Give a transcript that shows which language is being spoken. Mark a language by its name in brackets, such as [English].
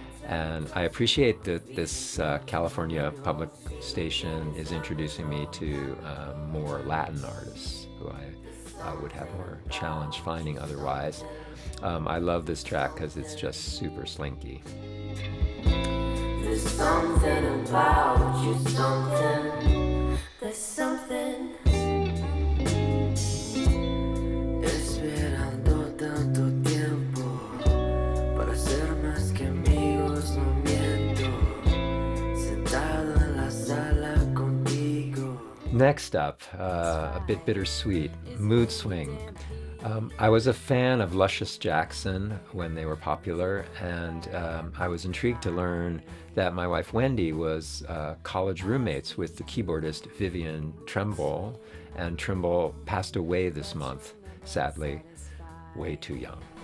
[English] And I appreciate that this California public station is introducing me to more Latin artists who I would have more challenge finding otherwise. I love this track because it's just super slinky. There's something about you, something. There's something. [Spanish] Esperando tanto tiempo para ser más que amigos, no miento. Sentado en la sala contigo. [English] Next up, a bit bittersweet, Mood Swing. I was a fan of Luscious Jackson when they were popular, and I was intrigued to learn that my wife Wendy was college roommates with the keyboardist Vivian Trimble, and Trimble passed away this month, sadly, way too young.